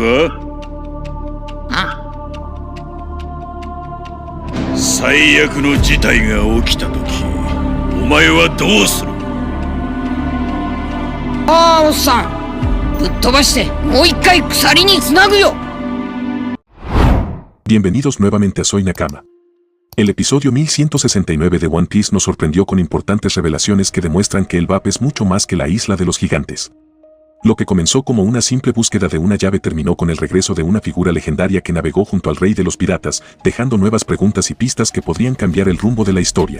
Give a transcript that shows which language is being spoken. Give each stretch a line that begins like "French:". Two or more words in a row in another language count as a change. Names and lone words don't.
Japanese: あ、最悪の事態が起きた時、お前はどうする？ああ、おっさん、ぶっ飛ばしてもう一回鎖につなぐよ。
Spanish: Bienvenidos nuevamente a Soy Nakama. El episodio 1169 de One Piece nos sorprendió con importantes revelaciones que demuestran que el BAP es mucho más que la isla de los gigantes. Lo que comenzó como una simple búsqueda de una llave terminó con el regreso de una figura legendaria que navegó junto al rey de los piratas, dejando nuevas preguntas y pistas que podrían cambiar el rumbo de la historia.